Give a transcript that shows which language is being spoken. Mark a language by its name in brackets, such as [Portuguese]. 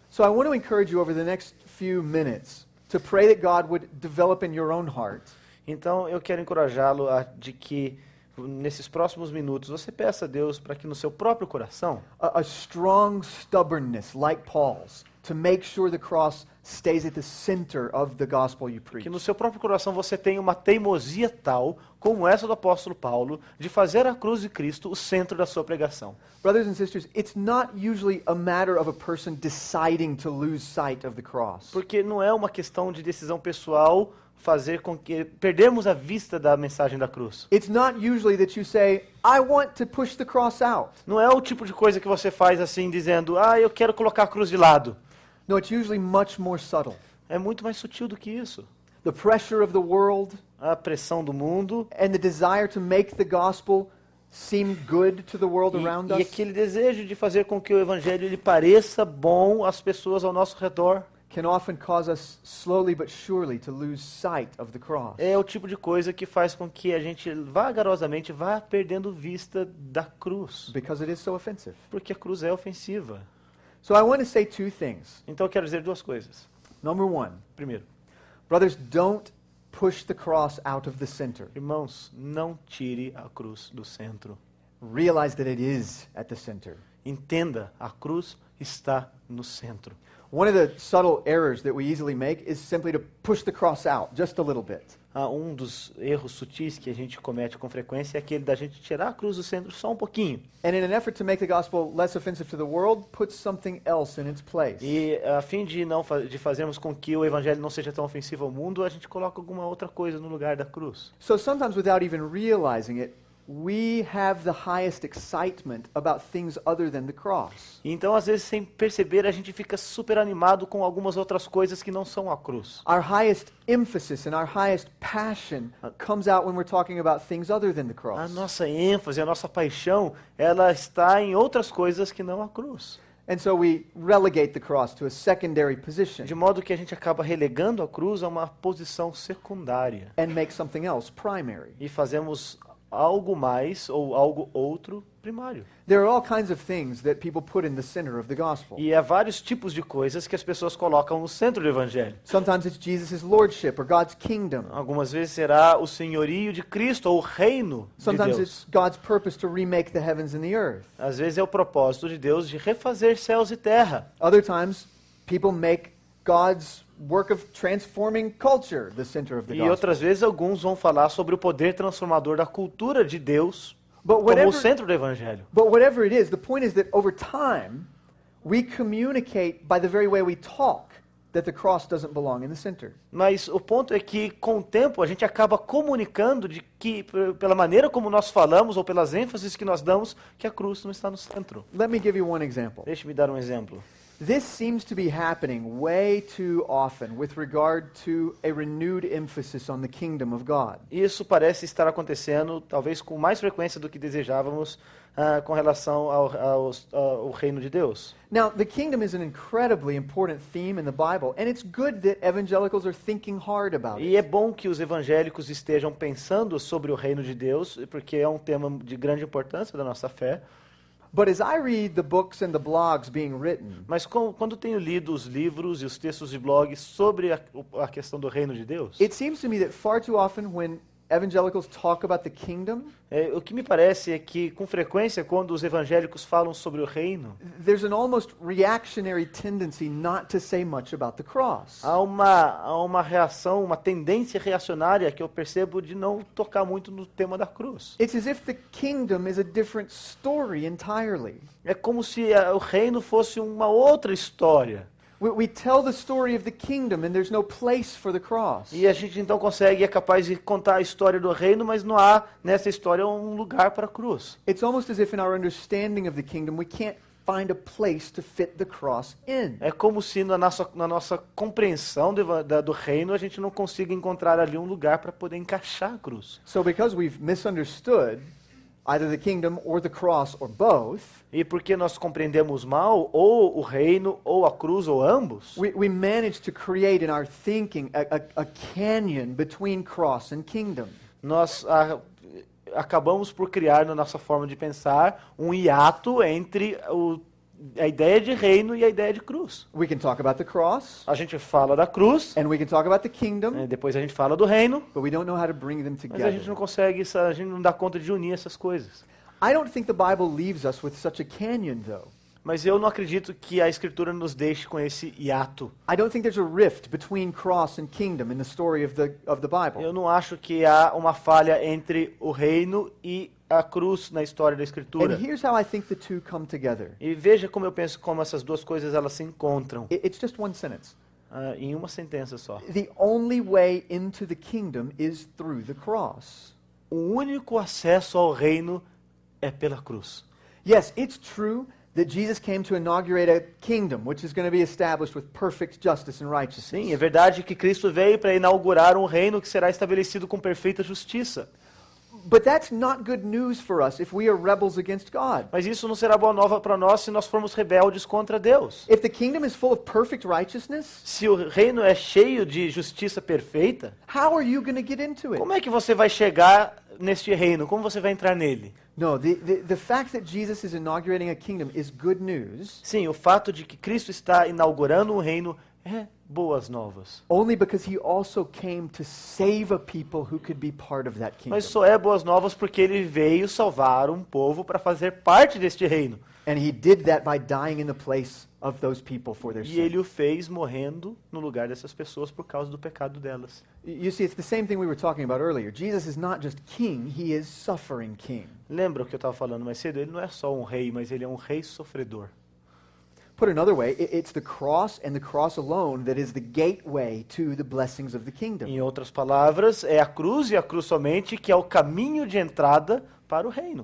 [English] So I want to encourage you over the next few minutes to pray that God would develop in your own heart [Portuguese] Então eu quero encorajá-lo de que nesses próximos minutos você peça a Deus para que no seu próprio coração [English] a strong stubbornness like Paul's to make sure the cross stays at the center of the gospel you preach. [Portuguese] que no seu próprio coração você tenha uma teimosia tal, como essa do apóstolo Paulo, de fazer a cruz de Cristo o centro da sua pregação. [English] Brothers and sisters, it's not usually a matter of a person deciding to lose sight of the cross. [Portuguese] Porque não é uma questão de decisão pessoal fazer com que perdermos a vista da mensagem da cruz. [English] It's not usually that you say, I want to push the cross out. [Portuguese] Não é o tipo de coisa que você faz assim, dizendo, eu quero colocar a cruz de lado. [English] No, it's usually much more subtle. [Portuguese] É muito mais sutil do que isso. [English] The pressure of the world [Portuguese] A pressão do mundo [English] and the desire to make the gospel seem good to the world around [Portuguese] e [English] us. [Portuguese] aquele desejo de fazer com que o evangelho ele pareça bom às pessoas ao nosso redor. [English] can often cause us slowly but surely to lose sight of the cross. [Portuguese] É o tipo de coisa que faz com que a gente vagarosamente vá perdendo vista da cruz, [English] Because it is so offensive. [Portuguese] porque a cruz é ofensiva. [English] So I want to say two things. [Portuguese] Então eu quero dizer duas coisas. [English] Number one, [Portuguese] Primeiro, [English] brothers, don't push the cross out of the center. [Portuguese] irmãos, não tire a cruz do centro. [English] Realize that it is at the center. [Portuguese] Entenda, a cruz está no centro. [English] One of the subtle errors that we easily make is simply to push the cross out just a little bit. [Portuguese] Um dos erros sutis que a gente comete com frequência é aquele da gente tirar a cruz do centro só um pouquinho. [English] And in an effort to make the gospel less offensive to the world, put something else in its place. [Portuguese] E a fim de de fazermos com que o evangelho não seja tão ofensivo ao mundo, a gente coloca alguma outra coisa no lugar da cruz. [English] So sometimes without even realizing it, we have the highest excitement about things other than the cross. [Portuguese] Então, às vezes, sem perceber, a gente fica super animado com algumas outras coisas que não são a cruz. [English] Our highest emphasis and our highest passion comes out when we're talking about things other than the [Portuguese] A [English] cross. [Portuguese] nossa ênfase, a nossa paixão, ela está em outras coisas que não a cruz. [English] And so we relegate the cross to a secondary position [Portuguese] De modo que a gente acaba relegando a cruz a uma posição secundária. [English] and make something else primary. [Portuguese] E fazemos algo mais ou algo outro primário. [English] There are all kinds of things that people put in the center of the gospel. [Portuguese] E há vários tipos de coisas que as pessoas colocam no centro do evangelho. [English] Sometimes it's Jesus' lordship or God's kingdom. [Portuguese] Algumas vezes será o senhorio de Cristo ou o reino de [English] Sometimes [Portuguese] Deus. [English] it's God's purpose to remake the heavens and the earth. [Portuguese] Às vezes é o propósito de Deus de refazer céus e terra. [English] Other times, people make God's work of transforming culture the center of the [Portuguese] E [English] gospel. [Portuguese] outras vezes alguns vão falar sobre o poder transformador da cultura de Deus [English] But [Portuguese] como o [English] whatever, [Portuguese] centro do evangelho. [English] but whatever it is, the point is that over time, we communicate by the very way we talk that the cross doesn't belong in the center. [Portuguese] Mas o ponto é que com o tempo a gente acaba comunicando de que pela maneira como nós falamos ou pelas ênfases que nós damos que a cruz não está no centro. [English] Let me give you one example. [Portuguese] Deixe-me dar um exemplo. [English] This seems to be happening way too often with regard to a renewed emphasis on the kingdom of God. [Portuguese] Isso parece estar acontecendo, talvez com mais frequência do que desejávamos, com relação ao reino de Deus. [English] Now, the kingdom is an incredibly important theme in the Bible, and it's good that evangelicals are thinking hard about [Portuguese] E [English] it. [Portuguese] é bom que os evangélicos estejam pensando sobre o reino de Deus, porque é um tema de grande importância da nossa fé. [English] But as I read the books and the blogs being written, [Portuguese] Mas quando tenho lido os livros e os textos de blogs sobre a questão do reino de Deus, [English] it seems to me that far too often when evangelicals talk about the kingdom, [Portuguese] o que me parece é que, com frequência, quando os evangélicos falam sobre o reino, [English] there's an almost reactionary tendency not to say much about the cross. [Portuguese] há uma reação, uma tendência reacionária que eu percebo de não tocar muito no tema da cruz. [English] It's as if the kingdom is a different story entirely. [Portuguese] É como se o reino fosse uma outra história. [English] We tell the story of the kingdom and there's no place for the cross. [Portuguese] E a gente então é capaz de contar a história do reino, mas não há nessa história um lugar para a cruz. [English] It's almost as if in our understanding of the kingdom we can't find a place to fit the cross in. [Portuguese] É como se na nossa compreensão do reino a gente não consiga encontrar ali um lugar para poder encaixar a cruz. [English] So because we've misunderstood either the kingdom or the cross or both, [Portuguese] E porque nós compreendemos mal ou o reino ou a cruz ou ambos, [English] we manage to create in our thinking a canyon between cross and kingdom. [Portuguese] nós acabamos por criar na nossa forma de pensar um hiato entre a ideia de reino e a ideia de cruz. [English] We can talk about the cross [Portuguese] A gente fala da cruz, [English] and we can talk about the kingdom, [Portuguese] depois a gente fala do reino, [English] but we don't know how to bring them [Portuguese] mas a [English] together. [Portuguese] gente não consegue, a gente não dá conta de unir essas coisas. [English] I don't think the Bible leaves us with such a canyon, though. [Portuguese] Mas eu não acredito que a Escritura nos deixe com esse hiato. [English] I don't think there's a rift between cross and kingdom in the story of the Bible. [Portuguese] Eu não acho que há uma falha entre o reino e a cruz na história da [English] And [Portuguese] Escritura. [English] here's how I think the two come together. [Portuguese] E veja como eu penso como essas duas coisas elas se encontram [English] It's just one sentence. [Portuguese] em uma sentença só. [English] The only way into the kingdom is through the cross. [Portuguese] O único acesso ao reino é pela cruz. [English] Yes, it's true that Jesus came to inaugurate a kingdom which is going to be established with perfect justice and righteousness. [Portuguese] Sim, é verdade que Cristo veio para inaugurar um reino que será estabelecido com perfeita justiça. [English] But that's not good news for us if we are rebels against God. [Portuguese] Mas isso não será boa nova para nós se nós formos rebeldes contra Deus. [English] If the kingdom is full of perfect righteousness, [Portuguese] Se o reino é cheio de justiça perfeita, [English] how are you going to get into it? [Portuguese] como é que você vai chegar neste reino? Como você vai entrar nele? [English] No, the fact that Jesus is inaugurating a kingdom is good news [Portuguese] Sim, o fato de que Cristo está inaugurando um reino é boas novas. [English] only because he also came to save a people who could be part of that kingdom. [Portuguese] Mas só é boas novas porque ele veio salvar um povo para fazer parte deste reino. [English] And he did that by dying in the place of those people for their [Portuguese] E [English] sin. [Portuguese] ele o fez morrendo no lugar dessas pessoas por causa do pecado delas. [English] You see, it's the same thing we were talking about earlier. Jesus is not just king, he is suffering king. [Portuguese] Lembra o que eu estava falando mais cedo? Ele não é só um rei, mas ele é um rei sofredor. [English] Put another way, it's the cross and the cross alone that is the gateway to the blessings of the kingdom. [Portuguese] Em outras palavras, é a cruz e a cruz somente que é o caminho de entrada para o reino.